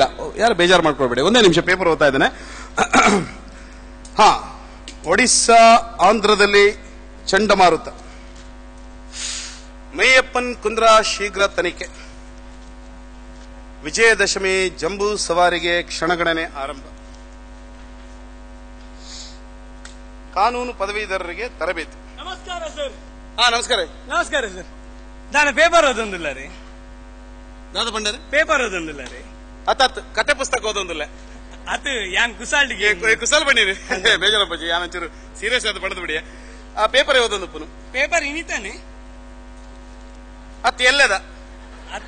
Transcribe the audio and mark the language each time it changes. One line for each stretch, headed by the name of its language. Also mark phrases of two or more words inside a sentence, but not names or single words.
Kannada: ಯಾರು ಬೇಜಾರು ಮಾಡ್ಕೊಳ್ಬೇಡಿ, ಒಂದೇ ನಿಮಿಷ ಪೇಪರ್ ಓದ್ತಾ ಇದ್ದೇನೆ. ಒಡಿಸ್ಸಾ ಆಂಧ್ರದಲ್ಲಿ ಚಂಡಮಾರುತ, ಮೇಯಪ್ಪನ್ ಕುಂದ್ರಾ ಶೀಘ್ರ ತನಿಖೆ, ವಿಜಯದಶಮಿ ಜಂಬೂ ಸವಾರಿಗೆ ಕ್ಷಣಗಣನೆ ಆರಂಭ, ಕಾನೂನು ಪದವೀಧರರಿಗೆ ತರಬೇತಿ. ನಮಸ್ಕಾರ ಸರ್. ನಮಸ್ಕಾರ. ನಮಸ್ಕಾರ ಸರ್. ನಾನು ಪೇಪರ್ ಓದೊಂದಿಲ್ಲ ರೀ.
Tulu: ದಾದ ಬಂಡರೆ
Kannada: ಪೇಪರ್ ಓದೊಂದಿಲ್ಲ ರೀ. ಅತ್ತ ಕತೆ ಪುಸ್ತಕ ಓದೊಂದಿಲ್ಲ.
Tulu: ಅದು ಯಾನ್ ಕುಸಾಲ್ಡಿಗೆ ಕುಸಲ್ ಬನ್ನಿರಿ. ಬೇಜಾರಪ್ಪಾಜಿ, ಯಾನಂಚೂರು ಸೀರಿಯಸ್ ಆದ ಬಡದು ಬಿಡಿ. ಆ ಪೇಪರ್ ಓದೊಂದು ಪುನು ಪೇಪರ್ ಇನಿತಾನೆ ಅತ್ತ ಎಲ್ಲದ
Kannada: ಅದು